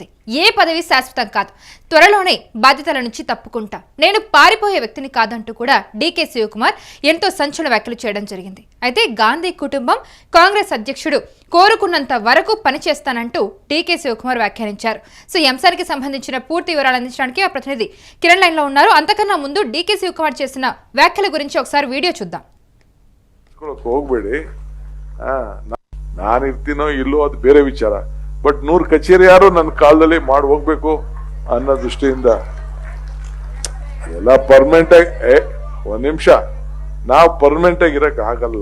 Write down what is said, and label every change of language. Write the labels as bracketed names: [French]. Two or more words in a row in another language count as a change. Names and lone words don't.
[Telugu] ఏ పదవి శాశ్వతం కాదు, త్వరలోనే బాధ్యతల నుంచి తప్పుకుంటా, నేను పారిపోయే వ్యక్తిని కాదంటూ కూడా డీకే శివకుమార్ ఎంతో సంచలన వ్యాఖ్యలు చేయడం జరిగింది. అయితే గాంధీ కుటుంబం కాంగ్రెస్ అధ్యక్షుడు కోరుకున్నంత వరకు పనిచేస్తానంటూ డీకే శివకుమార్ వ్యాఖ్యానించారు. సో ఈ అంశానికి సంబంధించిన పూర్తి వివరాలు అందించడానికి ఆ ప్రతినిధి కిరణ్ లైన్ లో ఉన్నారు. అంతకన్నా ముందు డీకే శివకుమార్ చేసిన వ్యాఖ్యల గురించి ఒకసారి వీడియో చూద్దాం. [Kannada] ಹೋಗ್ಬೇಡಿ, ನಾನಿರ್ತೀನೋ ಇಲ್ಲೋ ಅದು ಬೇರೆ ವಿಚಾರ. ಬಟ್ 100 ಕಚೇರಿ ಯಾರು ನನ್ನ ಕಾಲದಲ್ಲಿ ಮಾಡಿ ಹೋಗ್ಬೇಕು ಅನ್ನೋ ದೃಷ್ಟಿಯಿಂದ ಎಲ್ಲ ಪರ್ಮನೆಂಟ್ ಆಗಿ ಒಂದ್ ನಿಮಿಷ ನಾವು ಪರ್ಮನೆಂಟ್ ಆಗಿ ಇರಕ್ ಆಗಲ್ಲ.